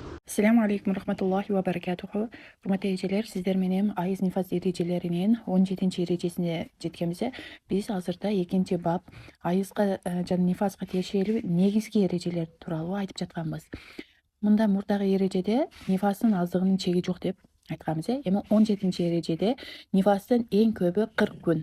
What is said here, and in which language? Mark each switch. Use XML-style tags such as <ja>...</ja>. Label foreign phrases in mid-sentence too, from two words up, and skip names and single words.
<ar>السلام عليكم رحمة الله وبركاته.</ar> <ky>Hurmatli ejелер, sizlar менен айыз нифас эрежелеринин 17-эрежесине жеткенбиз. Биз азырда 2-бап айызга жана нифаска тиешелүү негизги эрежелер тууралуу айтып жатканбыз. Мында мурдагы эрежеде нифастын аздыгынын чеги жок деп айтканбыз. Эми 17-эрежеде нифастын эң көбү 40 күн.</ky>